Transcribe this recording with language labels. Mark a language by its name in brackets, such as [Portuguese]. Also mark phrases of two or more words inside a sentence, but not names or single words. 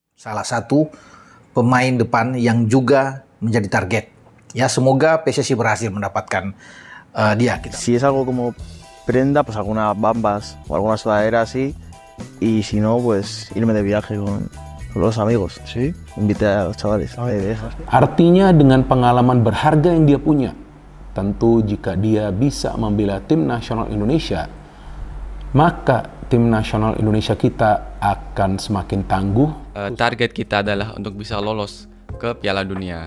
[Indonesian] salah satu pemain depan yang juga menjadi target. Ya, semoga PSSI berhasil mendapatkan dia. [Spanish] Si es algo como prenda, pues algunas bambas o alguna sudadera así, y si no, pues irme de viaje con los amigos, ¿sí? Invité a los chavales. [Indonesian] Artinya dengan pengalaman berharga yang dia punya, tentu jika dia bisa membela tim nasional Indonesia, maka tim nasional Indonesia kita akan semakin tangguh. Target kita adalah untuk bisa lolos ke Piala Dunia.